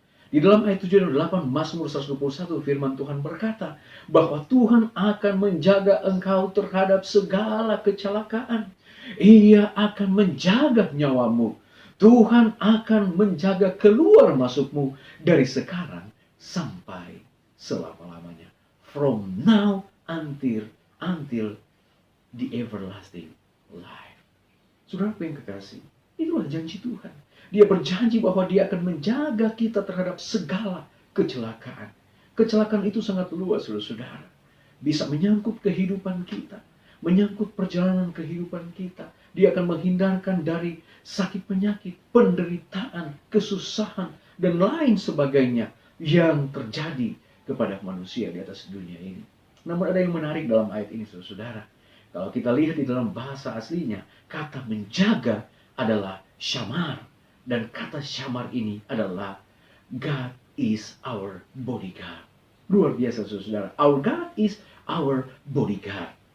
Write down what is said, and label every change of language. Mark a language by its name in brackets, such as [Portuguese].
[Indonesian] Di dalam ayat 7 dan 8 Mazmur 121 firman Tuhan berkata bahwa Tuhan akan menjaga engkau terhadap segala kecelakaan. Ia akan menjaga nyawamu. Tuhan akan menjaga keluar masukmu dari sekarang sampai selama-lamanya. [English] From now until the everlasting life. [Indonesian] Saudaraku yang kekasih, itulah janji Tuhan. Dia berjanji bahwa dia akan menjaga kita terhadap segala kecelakaan. Kecelakaan itu sangat luas, saudara-saudara. Bisa menyangkut kehidupan kita, menyangkut perjalanan kehidupan kita. Dia akan menghindarkan dari sakit penyakit, penderitaan, kesusahan, dan lain sebagainya yang terjadi kepada manusia di atas dunia ini. Namun ada yang menarik dalam ayat ini, saudara-saudara. Kalau kita lihat di dalam bahasa aslinya, kata menjaga adalah syamar. Dan kata syamar ini adalah [English] God is our bodyguard. [Indonesian] Luar biasa, saudara. [English] Our God is our bodyguard.